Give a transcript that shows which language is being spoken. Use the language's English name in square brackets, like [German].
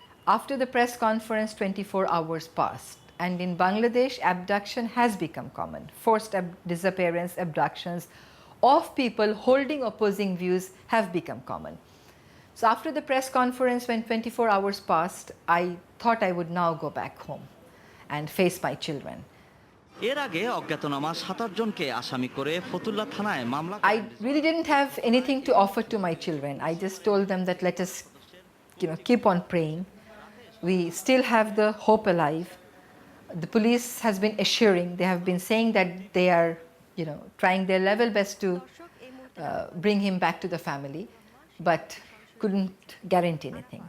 [English] After the press conference, 24 hours passed. And in Bangladesh, abduction has become common. Forced disappearance, abductions of people holding opposing views have become common. So after the press conference, when 24 hours passed, I thought I would now go back home and face my children. [Bangla] এর আগে অজ্ঞাতনামা 27 জনকে আসামি করে ফতুল্লা থানায় মামলা। [English] I really didn't have anything to offer to my children. I just told them that let us keep on praying. We still have the hope alive. The police has been assuring, they have been saying that they are trying their level best to bring him back to the family, but couldn't guarantee anything.